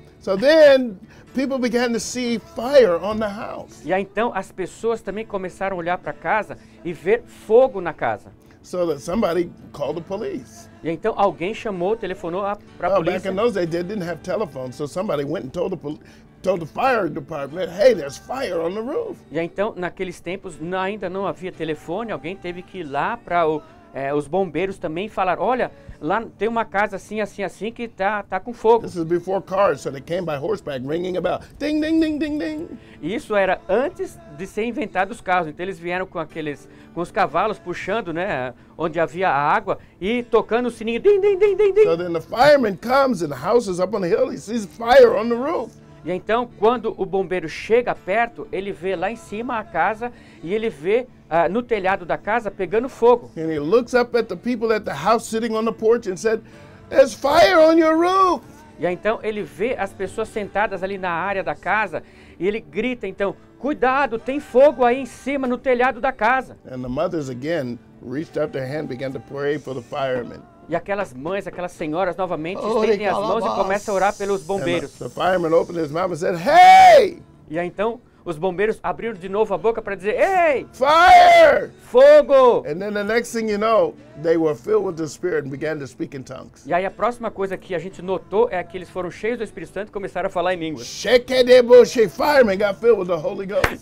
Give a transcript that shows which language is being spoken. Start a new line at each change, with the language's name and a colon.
English: So then people began to see fire on the house.
Portuguese: E aí então as pessoas também começaram a olhar para casa e ver fogo na casa.
English: So that somebody called the police.
Portuguese: E aí, então alguém telefonou para a
English: Back
Portuguese: polícia.
English: in those days, they didn't have telephones, so somebody went and told the fire department, "Hey, there's fire on the roof."
Portuguese: E aí, então, naqueles tempos, ainda não havia telefone, alguém teve que ir lá para os bombeiros também falar, olha, lá tem uma casa assim, assim, assim, que tá com fogo.
English: This is before cars, so they came by horseback, ringing a bell. Ding, ding, ding, ding, ding.
Portuguese: E isso era antes de ser inventado os carros. Então eles vieram com os cavalos puxando, né, onde havia a água e tocando o sininho, ding, ding, ding, ding, ding.
English: So then the fireman comes and the house is up on the hill. He sees fire on the roof.
Portuguese: E então, quando o bombeiro chega perto, ele vê lá em cima a casa e ele vê no telhado da casa pegando fogo.
English: And he looks up at the people at the house sitting on the porch and said, "There's fire on your roof."
Portuguese: E aí, então ele vê as pessoas sentadas ali na área da casa e ele grita então, cuidado, tem fogo aí em cima no telhado da casa.
English: And the mothers again reached out their hand, began to pray for the firemen.
Portuguese: E aquelas mães, aquelas senhoras novamente estendem as mãos e começam a orar pelos
English: And
Portuguese: bombeiros.
English: the fireman opened his mouth and said, "Hey,
Portuguese: E aí então os bombeiros abriram de novo a boca para dizer, ei,
English: fire!"
Portuguese: fogo!
English: And then the next thing you know, they were filled with the Spirit and began to speak in tongues.
Portuguese: E aí a próxima coisa que a gente notou é que eles foram cheios do Espírito Santo e começaram a falar em línguas.
English: Shekedeboshe, firemen got filled with the Holy Ghost.